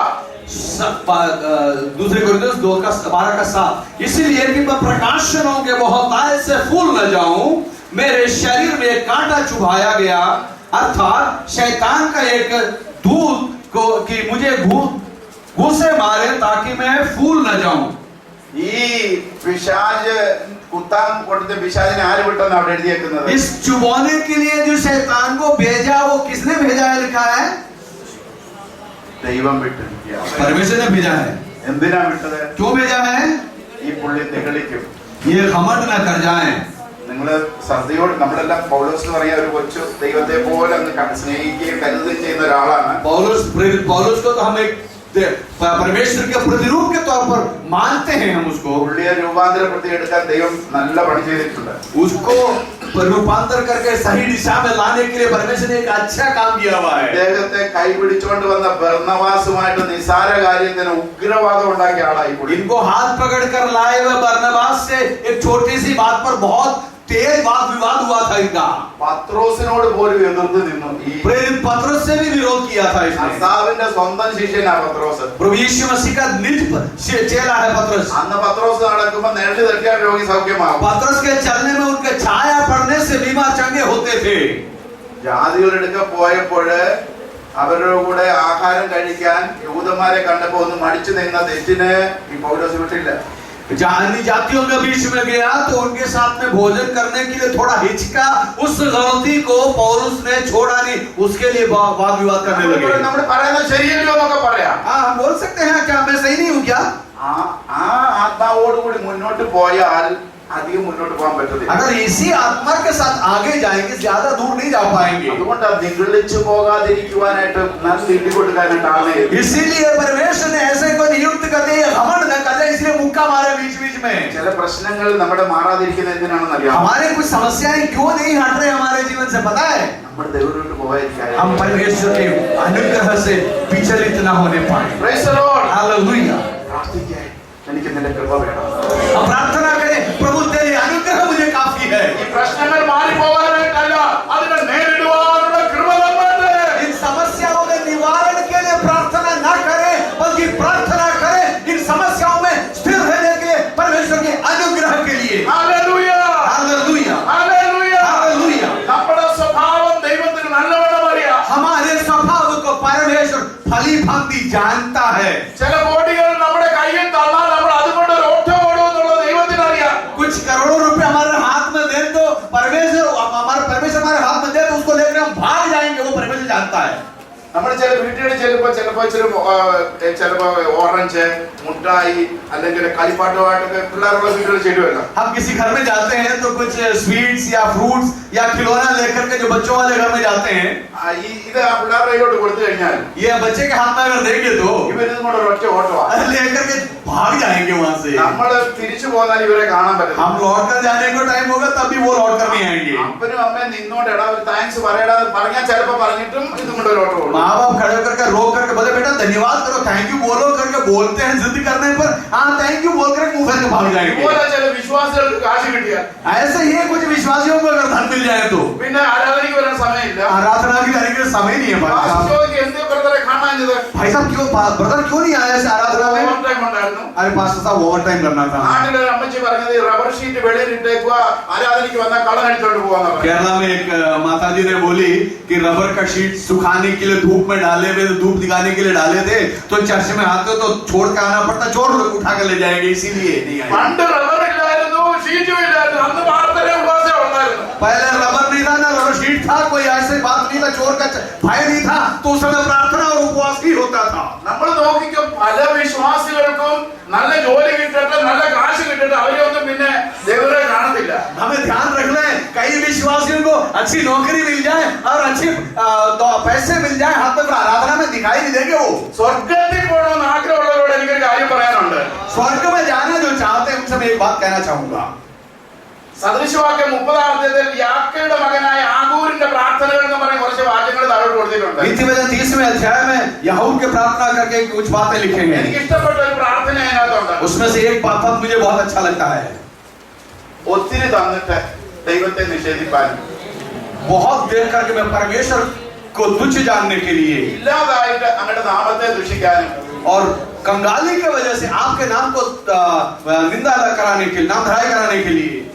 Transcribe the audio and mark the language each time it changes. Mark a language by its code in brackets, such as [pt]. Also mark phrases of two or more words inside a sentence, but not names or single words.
[hi] दूसरे कोरिन्थियों 12 का 7. इसीलिए कि मैं प्रकाशनों के बहुतायत से फूल न जाऊं, मेरे शरीर में एक कांटा चुभाया गया, अर्थात शैतान का एक दूत को कि मुझे घूसे मारे ताकि मैं फूल न जाऊं. [ml] ഈ പിശാച് കുത്താൻ കൊടുത്ത പിശാചിനെ ആര് വിട്ടെന്ന് അവിടെ എഴുതിയേക്കുന്നത്? [hi] इस चुभाने के लिए जो शैतान को भेजा, वो किसने भेजा है लिखा है? [ml] ദൈവം വിട്ടിരിക്കുകയാണ്. [hi] परमेश्वर ने भेजा है. [ml] എന്തിനാ വിട്ടത്? [hi] क्यों भेजा है? [ml] ഈ പുള്ളി നിഗളിക്കും. [hi] ये घमंड न कर जाए. [ml] നിങ്ങള് ശ്രദ്ധയോട്, നമ്മളെല്ലാം പൗലോസ് എന്ന് പറയാ ഒരു കൊച്ചു ദൈവത്തെ പോലെ സ്നേഹിക്കുകയും കരുതുകയും ചെയ്യുന്ന ഒരാളാണ്. [hi] पौलुस को तो हम एक परमेश्वर के प्रतिरूप के तौर पर मानते हैं. हम उसको [ml] പുള്ളിയെ രൂപാന്തരപ്പെടുത്തി എടുക്കാൻ ദൈവം നല്ല പണി ചെയ്തിട്ടുണ്ട്. [hi] उसको रूपांतर करके सही दिशा में लाने के लिए परमेश्वर ने एक अच्छा काम किया हुआ है. [ml] അദ്ദേഹത്തെ കൈപിടിച്ചുകൊണ്ട് വന്ന ബർന്നബാസുമായിട്ട് നിസാര കാര്യത്തിന് ഉഗ്രവാദം ഉണ്ടാക്കിയ ആളായി പുള്ളി. [hi] इनको हाथ पकड़ कर लाए हुए बरनबास से एक छोटी सी बात पर बहुत तेज वाद विवाद हुआ था इनका. [ml] പത്രോസിനോട് പോലും എതിർത്ത് നിന്നു. ഈ [hi] प्रेरित पतरस से भी विरोध किया था इसने. [ml] കർത്താവിന്റെ സ്വന്തം ശിഷ്യനാ പത്രോസ്. [hi] प्रभु यीशु मसीह का निज चेला है पतरस. [ml] അന്ന് പത്രോസ് നടക്കുമ്പോൾ നിഴല് തട്ടിയാൽ രോഗി സൗഖ്യമാകും. [hi] पतरस के चलने में उनके छाया पड़ने से बीमार चंगे होते थे. [ml] ജാതികളുടെ പോയപ്പോൾ അവരുടെ കൂടെ ആഹാരം കഴിക്കാൻ യഹൂദന്മാരെ കണ്ടപ്പോൾ ഒന്ന് മടിച്ചു നിന്ന തെറ്റിന് ഈ പൗലോസ് വിട്ടില്ല. [hi] अन्य जातियों के बीच में गया तो उनके साथ में भोजन करने के लिए थोड़ा हिचका. उस गलती को पौलुस ने छोड़ा नहीं. उसके लिए वाद विवाद करने लगे. [ml] നമ്മൾ പറയുന്നത് ശരിയല്ലോ എന്നൊക്കെ പറയാം. [hi] हाँ, हम बोल सकते हैं क्या मैं सही नहीं हूँ क्या? [ml] ആ ആത്മാവോടുകൂടി മുന്നോട്ട് പോയാൽ അധികം മുന്നോട്ട് പോകാൻ പറ്റത്തില്ല. [hi] अगर इसी आत्मा के साथ आगे जाएंगे ज्यादा दूर नहीं जा पाएंगे. [ml] അതുകൊണ്ട് നിഗളിച്ചു പോകാതിരിക്കുവാനായിട്ട് നല്ല തിണ്ടി കൊടുക്കാനായിട്ട് ആളെ. [hi] इसीलिए परमेश्वर ने ऐसे को नियुक्त कर दिया, घमंड न कर दे, इसलिए मुक्का मारे बीच बीच में. [ml] ചില പ്രശ്നങ്ങൾ നമ്മുടെ മാറാതിരിക്കുന്നത് എന്തിനാണെന്ന് അറിയാം. [hi] हमारे कुछ समस्याएं क्यों नहीं हट रहे हमारे जीवन से, पता है? [ml] നമ്മൾ ദൈവത്തോട്ട് പോകാതിരിക്കാൻ. [hi] हम परमेश्वर के अनुग्रह से विचलित न होने पाए. [en] Praise the Lord. [hi] हालेलुया. [ml] പ്രാർത്ഥിക്കാൻ എനിക്ക് നിന്റെ കൃപ വേണം. [hi] हम प्रार्थना करें, प्रभु तेरी अनुग्रह मुझे काफी है. [ml] ഈ പ്രശ്നങ്ങൾ മാറി പോകാനായിട്ടല്ല, അതിനെ നേരിടുവാനുള്ള കൃപ നമ്മളുണ്ട്. [hi] इन समस्याओं के निवारण के लिए प्रार्थना न करें, बल्कि प्रार्थना करें इन समस्याओं में स्थिर रहने के लिए परमेश्वर के अनुग्रह के लिए. [ml] ഹല്ലേലൂയ. [hi] हालेलुया. [ml] ഹല്ലേലൂയ. [hi] हालेलुया. [ml] നമ്മുടെ സ്വഭാവം ദൈവത്തിന് നല്ലവണ്ണം അറിയാം. [hi] हमारे स्वभाव को परमेश्वर भली भांति जानता है. [ml] ചില കോടികൾ നമ്മുടെ കയ്യിൽ തന്നാൽ നമ്മൾ അതുകൊണ്ട് ഒരു ഓട്ടം ഓടുമെന്നുള്ളത് ദൈവത്തിന് അറിയാം. [hi] कुछ करोड़ों रुपए हमारे हाथ में दे तो परमेश्वर हमारे हाथ में दे तो उसको लेकर हम भाग जाएंगे, वो परमेश्वर जानता है. [ml] നമ്മൾ ചില വീട്ടുകളിൽ ചിലപ്പോ ഓറഞ്ച് മുട്ടായി അല്ലെങ്കിൽ കളിപ്പാട്ടുമായിട്ടൊക്കെ പിള്ളേരുള്ള വീട്ടുകൾ ചെല്ലുമല്ലോ. [hi] हम किसी घर में जाते हैं तो कुछ स्वीट्स या फ्रूट्स या खिलौना लेकर के जो बच्चों वाले घर में जाते हैं, [ml] ഇത് ആ പിള്ളേരുടെ കയ്യിലോട്ട് കൊടുത്തു കഴിഞ്ഞാൽ [hi] ये बच्चे के हाथ में अगर देंगे तो [ml] ഇവരിതും കൂടെ ഒറ്റ ഓട്ടമാണ്. [hi] लेकर के भाग जाएंगे वहां से. [ml] നമ്മള് തിരിച്ചു പോന്നാൽ ഇവരെ കാണാൻ പറ്റും. [hi] हम लौट कर जाने को टाइम होगा तब भी वो लौट कर नहीं आएंगे. [ml] അപ്പനും അമ്മയും നിന്നോണ്ട് എടാ ഒരു താങ്ക്സ് പറയടാ പറഞ്ഞാൽ ചിലപ്പോ പറഞ്ഞിട്ടും ഇതും കൊണ്ട് ഒരു ഓട്ടം ഓടും. [hi] माँ बाप खड़े करके रो करके बोले बेटा धन्यवाद करो, [en] thank you [hi] बोलो करके बोलते हैं जिद करने पर, हाँ [en] thank you [hi] बोल कर मुंह करके भाग जाएंगे. [ml] ഇതുപോലെ ചില വിശ്വാസികൾക്ക് കാശ് കിട്ടിയാൽ [hi] ऐसे ही है कुछ विश्वासियों को अगर धन मिल जाए तो [ml] പിന്നെ ആരാധനയ്ക്ക് വരാൻ സമയമില്ല. [hi] आराधना की जाने के समय नहीं है. भाई साहब, [ml] എന്ത് ബ്രദറെ കാണാഞ്ഞത്? [hi] भाई साहब क्यों ब्रदर क्यों नहीं आया इस आराधना में? [en] over time [ml] ഉണ്ടായിരുന്നു. [hi] अरे पास्टर साहब [en] over time [hi] करना था. [ml] നാട്ടിലെ ഒരു അമ്മച്ചി പറഞ്ഞത് [en] rubber sheet [ml] വെളിയിൽ ഇട്ടേക്കുക, ആരാധനയ്ക്ക് വന്നാൽ കള്ളൻ അടിച്ചോണ്ട് പോവാന്ന് പറഞ്ഞു. [hi] केरला में एक माता जी ने बोली कि रबर का शीट सुखाने के लिए धूप में डाले हुए, धूप दिखाने के लिए डाले थे, तो चर्च में आते तो छोड़ कर आना पड़ता, चोर लोग उठा कर ले जाएंगे, इसीलिए नहीं आए. [ml] പണ്ട് റബ്ബർ ഇല്ലായിരുന്നു, ഷീറ്റും ഇല്ലായിരുന്നു, അന്ന് പ്രാർത്ഥന ഉപവാസം ഉണ്ടായിരുന്നു. [hi] पहले रबर नहीं था ना [en] rubber sheet [hi] था, कोई ऐसे बात नहीं था, चोर का भय नहीं था, तो उस समय प्रार्थना और उपवास ही होता [ml] നമ്മൾ നോക്കിക്കും പല വിശ്വാസികൾക്കും നല്ല ജോലി കിട്ടട്ടെ നല്ല കാശ് കിട്ടട്ടെ അവരെയൊന്നും പിന്നെ ദൈവരെ കാണത്തില്ല. [hi] हमें ध्यान रखना है कई विश्वासियों को अच्छी नौकरी मिल जाए और अच्छे पैसे मिल जाए हाथ में आराधना में दिखाई नहीं देंगे वो. [ml] സ്വർഗത്തിൽ പോകണമെന്ന് ആഗ്രഹമുള്ളവരോട് എനിക്കൊരു കാര്യം പറയാനുണ്ട്. [hi] स्वर्ग में जाना जो चाहते हैं उनसे मैं एक बात कहना चाहूंगा. [ml] സദൃശവാക്യം 30-ാം അധ്യായത്തിൽ യാക്കോബയുടെ മകനായ ആഗൂരിന്റെ പ്രാർത്ഥനകൾ എന്ന് പറയുന്ന കുറച്ച് വാക്യങ്ങൾ താഴോട്ട് കൊടുത്തിട്ടുണ്ട്. [hi] नीतिवचन 30वें अध्याय में यहूद के प्रार्थना करके कुछ बातें लिखे हैं. [ml] എനിക്ക് ഇഷ്ടപ്പെട്ട ഒരു പ്രാർത്ഥന അതിനകത്തുണ്ട്. [hi] उसमें से एक पद मुझे बहुत अच्छा लगता है. [ml] ഒത്തിരി തന്നിട്ട് ദൈവത്തെ നിഷേധിപ്പാനും [hi] बहुत देर करके मैं परमेश्वर को तुच्छ जानने के लिए [ml] ഇല്ലാതായിട്ട് അങ്ങയുടെ നാമത്തെ ദുഷിക്കാനും [hi] और कंगाली के वजह से आपके नाम को निंदा कराने के नाम धराई कराने के लिए